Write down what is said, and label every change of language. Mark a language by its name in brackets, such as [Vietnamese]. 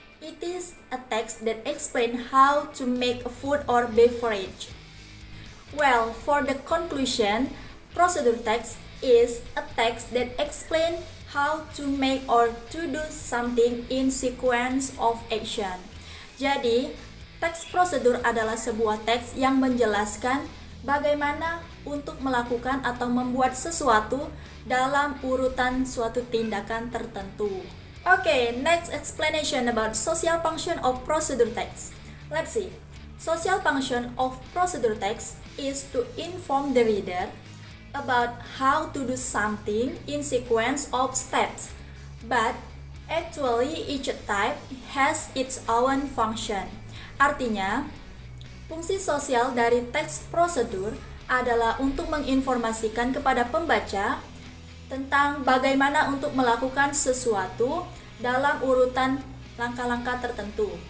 [English] It is a text that explains how to make a food or beverage. Well, for the conclusion, procedure text is a text that explains how to make or to do something in sequence of action. [Indonesian] Jadi, teks prosedur adalah sebuah teks yang menjelaskan bagaimana untuk melakukan atau membuat sesuatu dalam urutan suatu tindakan tertentu. [English] Okay, next explanation about social function of procedure text. Let's see. Social function of procedure text is to inform the reader about how to do something in sequence of steps. But actually each type has its own function. [Indonesian] Artinya, fungsi sosial dari teks prosedur adalah untuk menginformasikan kepada pembaca tentang bagaimana untuk melakukan sesuatu dalam urutan langkah-langkah tertentu.